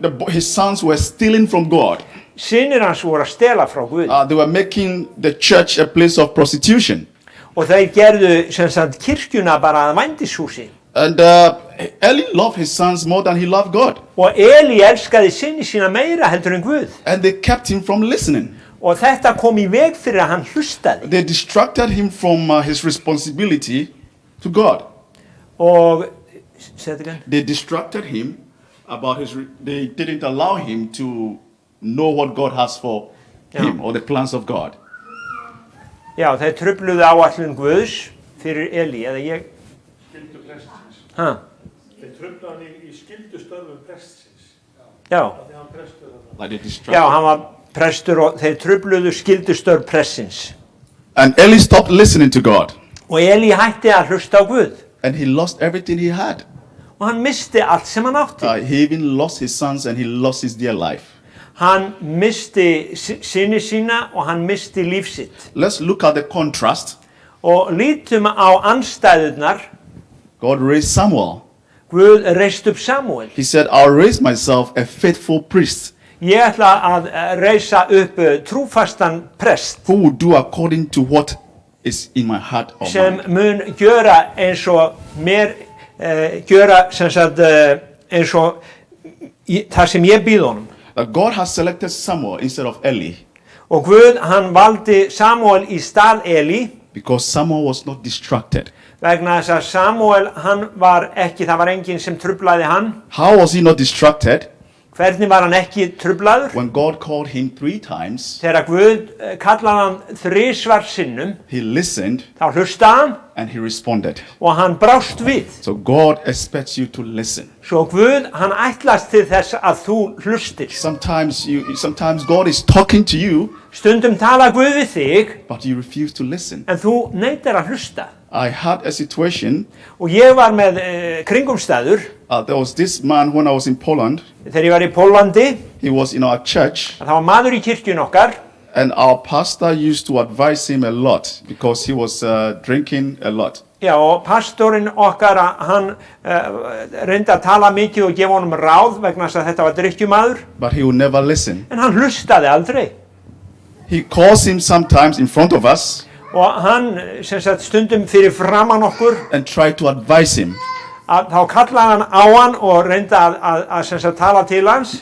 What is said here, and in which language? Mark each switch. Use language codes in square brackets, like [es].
[en] His sons were stealing from God. [is] Synir hans voru að stela frá Guði. [en] They were making the church a place of prostitution. [is] Og þeir gerðu sem sagt kirkjuna bara að vændishúsi. [en] And Eli loved his sons more than he loved God. [is] Og Eli elskaði syni sína meira heldur en Guð. [en] And they kept him from listening. [is] Og þetta kom í veg fyrir að hann hlustaði. [en] They distracted him from his responsibility to God. [is] Og [en] say it again. They distracted him about they didn't allow him to know what God has for him or the plans of God. [is] Já, þeir trufluðu áætlun Guðs fyrir Eli, eða ég. Skyldu prestsins. Ha? Þeir trufluðu hann í skyldustörfum prestsins. Já. Þannig hann prestur þarna. [en] Like they distracted. [is] Já, hann var prestur og þeir trufluðu skyldustörf prestsins. [en] And Eli stopped listening to God. [is] Og Eli hætti að hlusta á Guð. [en] And he lost everything he had. [is] Og hann misti allt sem hann átti. [en] He even lost his sons and he lost his dear life. [is] Hann misti syni sína og hann misti líf sitt. [en] Let's look at the contrast. [is] Og lítum á andstæðurnar. [en] God raised Samuel. [is] Guð reist upp Samúel. [en] He said, I'll raise myself a faithful priest [is] Ég ætla að reisa upp trúfastan prest [en] who will do according to what is in my heart or [is] sem [en] mind. [is] mun gjöra eins og mér gjöra sem sagt eins og það sem ég býð honum. [en] That God has selected Samuel instead of Eli [is] Og Guð, hann valdi Samúel í stað Eli [en] because Samuel was not distracted. [is] vegna þess að Samúel, hann var ekki, það var enginn sem truflaði hann. [en] How was he not distracted? [is] Hvernig var hann ekki truflaður? [en] When God called him 3 times, [is] Þegar Guð kallaði hann 3 sinnum, [en] he listened [is] þá hlustaði hann [en] and he responded. [is] og hann brást við. [en] So God expects you to listen. [is] Svo Guð, hann ætlast til þess að þú hlustir. [en] Sometimes God is talking to you, [is] Stundum tala Guð við þig, [en] but you refuse to listen. [is] en þú neitar að hlusta. [en] I had a situation. [is] Og ég var með kringumstæður, [en] There was this man when I was in Poland. [is] þegar ég var í Pólandi, [en] He was in our church, [is] það var maður í kirkjun okkar, [en] and our pastor used to advise him a lot because he was drinking a lot. [is] já, og pastorinn okkar, hann reyndi að tala mikið og gefa honum ráð vegna þess að þetta var drykkjumaður, [en] But he would never listen. [is] en hann hlustaði aldrei. [en] He calls him sometimes in front of us [is] Og hann, sem sagt, stundum fyrir framan okkur, [en] and try to advise him. [is] að þá kallaði hann á hann og reyndi að sem sagt, tala til hans,